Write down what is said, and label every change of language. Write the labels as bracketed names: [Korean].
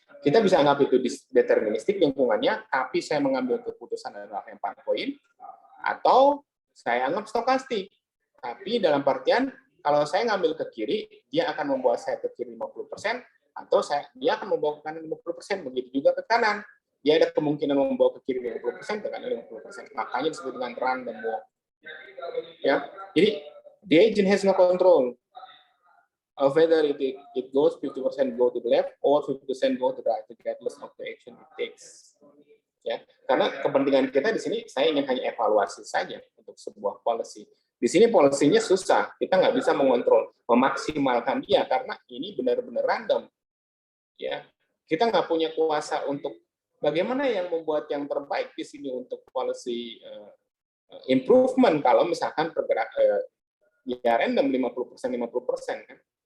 [Indonesian] Kita bisa anggap itu deterministik lingkungannya, tapi saya mengambil keputusan adalah lempar koin, atau saya anggap stokastik. Tapi dalam artian, kalau saya ngambil ke kiri, dia akan membawa saya ke kiri 50%, atau dia akan membawa ke kanan 50%, begitu juga ke kanan. Dia ada kemungkinan membawa ke kiri 50%, ke kanan 50%. Makanya disebut dengan random walk. Ya, jadi [English] the agent has no control of whether it goes 50% go to the left or 50% go to the right, regardless of the action it takes. [Indonesian] Ya, karena kepentingan kita di sini, saya ingin hanya evaluasi saja untuk sebuah policy. Di sini policy-nya susah, kita nggak bisa mengontrol, memaksimalkan dia karena ini benar-benar random. Ya, kita nggak punya kuasa untuk bagaimana yang membuat yang terbaik di sini untuk policy improvement kalau misalkan pergerak ya random 50% kan.